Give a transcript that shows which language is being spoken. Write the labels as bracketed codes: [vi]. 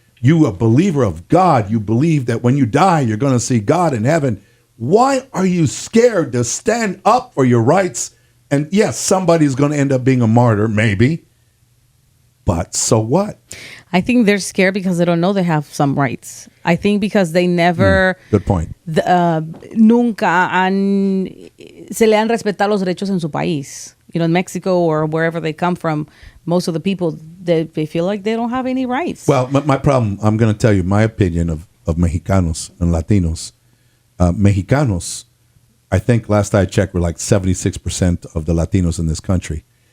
[en] You a believer of God. You believe that when you die, you're going to see God in heaven. Why are you scared to stand up for your rights? And yes, somebody's going to end up being a martyr, maybe. But so what? I think they're scared because they don't know they have some rights. I think because they never... Good point. [es] Nunca se le han respetado los derechos en su país. [en] In Mexico or wherever they come from, most of the people, they feel like they don't have any rights. Well, my problem, I'm going to tell you my opinion of Mexicanos and Latinos. Mexicanos, I think last I checked, were like 76% of the Latinos in this country.